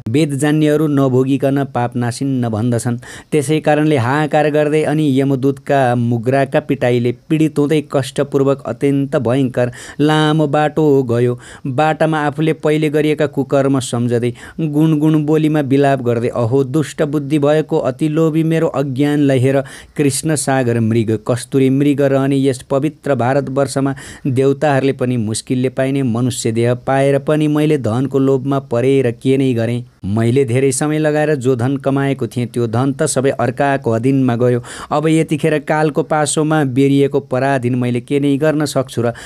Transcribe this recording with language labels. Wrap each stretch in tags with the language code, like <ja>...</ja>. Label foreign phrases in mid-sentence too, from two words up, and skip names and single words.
<ne>वेद जान्नेहरू नभोगिकन पाप नासिन्न भन्दछन्। त्यसै कारणले हाहाकार गर्दै अनि यमदूतका मुग्राका पिटाइले पीडित हुँदै कष्टपूर्वक अत्यन्त भयङ्कर लामो बाटो गयो। बाटामा आफूले पहिले गरिएका कुकर्म सम्झँदै गुणगुण बोलीमा विलाप गर्दै, अहो दुष्ट बुद्धि भएको अति लोभी मेरो अज्ञानलाई हेर। कृष्ण सागर मृग, कस्तुरी मृग रहने यस पवित्र भारतवर्षमा देवताहरूले पनि मुस्किलले पाइने मनुष्य देह पाएर पनि मैले धनको लोभमा परेर के नै गरेँ। मैले धेरै समय लगाएर जो धन कमाएको थिएँ त्यो धन त सबै अर्काको अधीनमा गयो। अब यतिखेर कालको पासोमा बेरिएको पराधीन मैले के नै गर्न सक्छु र?</ne>